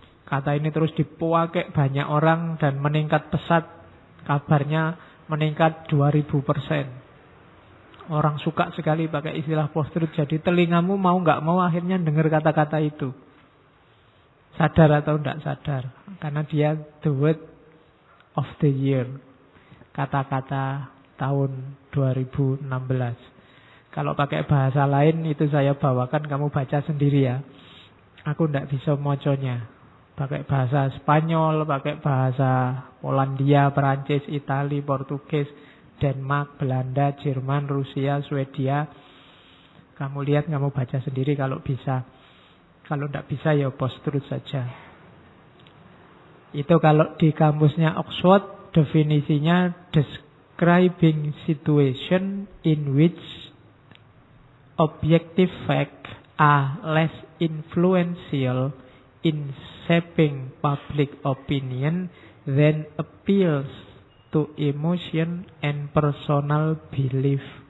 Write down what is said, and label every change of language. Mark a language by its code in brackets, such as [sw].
[id] Kata ini terus dipakai banyak orang dan meningkat pesat. Kabarnya meningkat 2000%. Orang suka sekali pakai istilah post-truth. Jadi telingamu mau nggak mau akhirnya dengar kata-kata itu. Sadar atau tidak sadar. Karena dia [en] the word of the year. [id] Kata-kata tahun 2016. Kalau pakai bahasa lain itu saya bawakan, kamu baca sendiri ya. Aku tidak bisa moconya. Pakai bahasa Spanyol, pakai bahasa Polandia, Perancis, Itali, Portugis, Denmark, Belanda, Jerman, Rusia, Swedia. Kamu lihat, kamu baca sendiri kalau bisa. Kalau tidak bisa ya post-truth saja. Itu kalau di kamusnya Oxford definisinya [en] describing situation in which objective facts are less influential in shaping public opinion than appeals to emotion and personal belief.